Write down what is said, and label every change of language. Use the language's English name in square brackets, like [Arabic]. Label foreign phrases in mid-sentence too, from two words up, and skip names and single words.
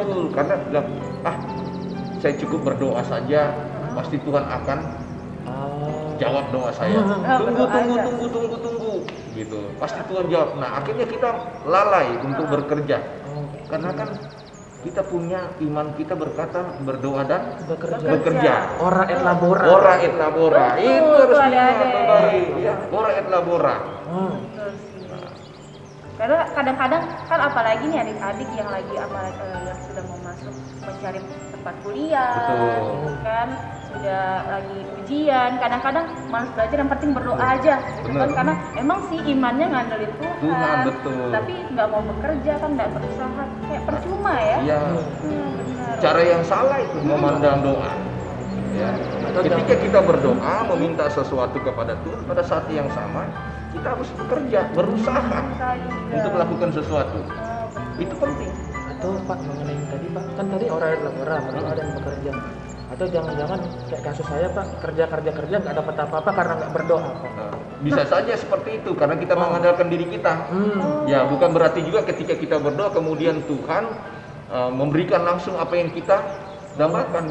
[Indonesian] Betul, karena bilang, saya cukup berdoa saja, pasti Tuhan akan jawab doa saya. berdoa aja. Tunggu, gitu. Pasti Tuhan jawab. Nah, akhirnya kita lalai untuk bekerja. Karena kan kita punya iman, kita berkata berdoa dan bekerja. [Latin] Ora et labora. Ora et labora. [Indonesian] Betul, Itu harus tuh diingat ada-ada. kembali. Ya, [Latin] ora et labora. [Indonesian] Betul sih. Karena kadang-kadang kan apalagi nih adik-adik yang lagi yang sudah mau masuk mencari tempat kuliah, Betul. kan sudah lagi ujian, kadang-kadang malas belajar, yang penting berdoa aja, gitu Bener. kan? Karena emang sih imannya ngandelin Tuhan, betul. tapi nggak mau bekerja kan, nggak berusaha, kayak percuma ya. Iya. Benar. Cara yang salah itu memandang doa. Ya. Ketika kita berdoa meminta sesuatu kepada Tuhan, pada saat yang sama kita harus bekerja, berusaha untuk melakukan sesuatu. Itu penting. Atau Pak mengenai yang tadi Pak, kan tadi [Latin] ora et labora, [Indonesian] berdoa dan bekerja. Atau jangan-jangan kayak kasus saya Pak, kerja nggak dapat apa-apa karena nggak berdoa Pak. Nah, bisa saja seperti itu karena kita mengandalkan diri kita. Ya, bukan berarti juga ketika kita berdoa kemudian Tuhan memberikan langsung apa yang kita dapatkan.